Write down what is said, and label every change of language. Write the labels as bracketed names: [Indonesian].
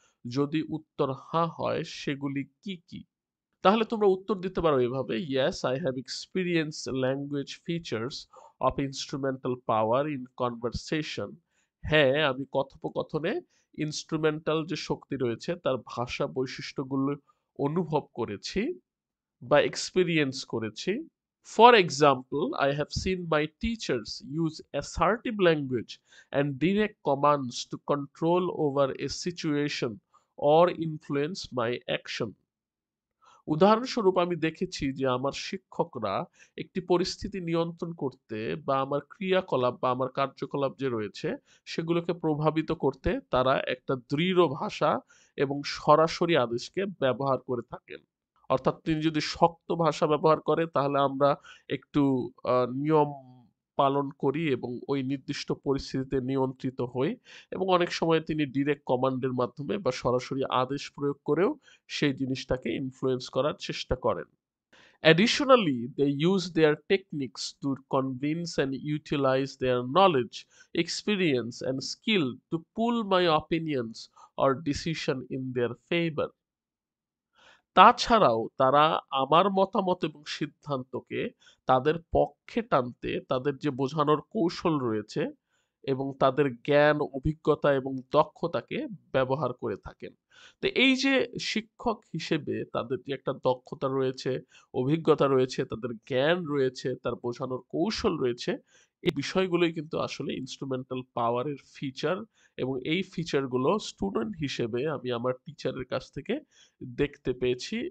[Bangla] যদি উত্তর হ্যাঁ হয় সেগুলি কি কি? তাহলে তোমরা উত্তর দিতে পারো এভাবে, [English] Yes I have experience language features of instrumental power in conversation. [Bangla] হ্যাঁ, আমি কথোপকথনে ইনস্ট্রুমেন্টাল যে শক্তি রয়েছে তার ভাষা বৈশিষ্ট্যগুলো অনুভব করেছি বা এক্সপেরিয়েন্স করেছি। [English] For example, I have seen my teachers use assertive language and direct commands to control over a situation or influence my action. [Bangla] উদাহরণস্বরূপ আমি দেখেছি যে আমার শিক্ষকরা একটি পরিস্থিতি নিয়ন্ত্রণ করতে বা আমার ক্রিয়াকলাপ বা আমার কার্যকলাপ যে রয়েছে সেগুলোকে প্রভাবিত করতে তারা একটা দৃঢ় ভাষা এবং সরাসরি আদেশকে ব্যবহার করে থাকেন। অর্থাৎ তিনি যদি শক্ত ভাষা ব্যবহার করে তাহলে আমরা একটু নিয়ম পালন করি এবং ওই নির্দিষ্ট পরিস্থিতিতে নিয়ন্ত্রিত হই, এবং অনেক সময় তিনি ডিরেক্ট কমান্ডের মাধ্যমে বা সরাসরি আদেশ প্রয়োগ করেও সেই জিনিসটাকে ইনফ্লুয়েন্স করার চেষ্টা করেন। [English] Additionally, they use their techniques to convince and utilize their knowledge, experience, and skill to pull my opinions or decision in their favor. [Bangla] তাছাড়াও তারা আমার মতামত এবং সিদ্ধান্তকে তাদের পক্ষে টানতে তাদের যে বোঝানোর কৌশল রয়েছে এবং তাদের জ্ঞান, অভিজ্ঞতা এবং দক্ষতাকে ব্যবহার করে থাকেন। তো এই যে শিক্ষক হিসেবে তাদের যে একটা দক্ষতা রয়েছে, অভিজ্ঞতা রয়েছে, তাদের জ্ঞান রয়েছে, তার বোঝানোর কৌশল রয়েছে, এই বিষয়গুলোই কিন্তু আসলে ইন্সট্রুমেন্টাল পাওয়ারের ফিচার, এবং এই ফিচারগুলো স্টুডেন্ট হিসেবে আমি আমার টিচারের কাছ থেকে দেখতে পেয়েছি।